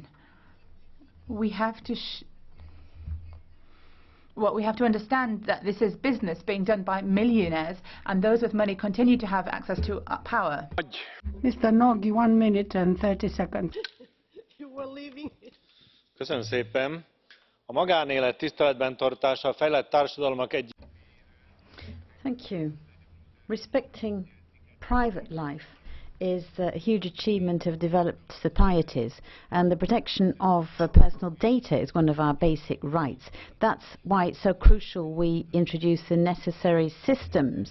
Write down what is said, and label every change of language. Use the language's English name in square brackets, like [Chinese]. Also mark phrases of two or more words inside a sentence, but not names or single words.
[English] We have to we have to understand that this is business being done by millionaires, and those with money continue to have access to power. Mr. Nagy, 1 minute and 30 seconds. You were leaving. [Hungarian] Köszönöm szépen. A magánélet tiszteletben tartása a fejlett társadalmak egy. [English] Thank you. Respecting private life is a huge achievement of developed societies, and the protection of personal data is one of our basic rights. That's why it's so crucial we introduce the necessary systems.